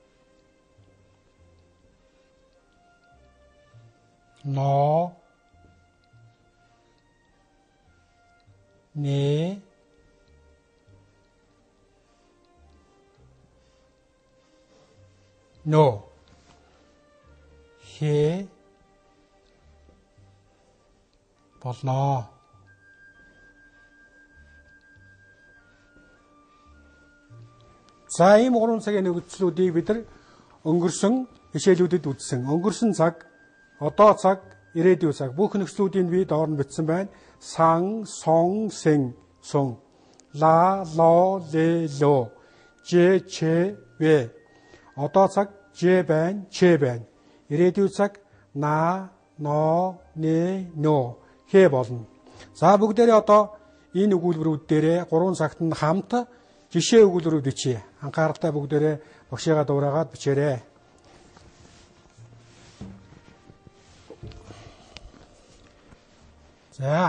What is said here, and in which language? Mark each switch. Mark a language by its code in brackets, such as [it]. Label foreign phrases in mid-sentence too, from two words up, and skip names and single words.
[mn] но, не, но, хэ, болно. За ийм 3 цагийн нөхцлүүдийг бид нар өнгөрсөн хичээлүүдэд үзсэн. Өнгөрсөн цаг, одоо цаг, ирээдүйн цаг бүх нөхцлүүдийг би доор нь бичсэн байна. сан, сон, син, сон. ла, ло, ле, лё. же, че, вэ. Одоо цаг же байна, че байна. Ирээдүйн цаг на, но, не, нё. хэ болно. За бүгдээрээ одоо энэ өгүүлбэрүүд дээрээ 3 цагт нь хамт жишээ өгүүлбэрүүд бичье. Анхааралтай бүгдээрээ багшигаа дуурайгаад бичээрэй. За.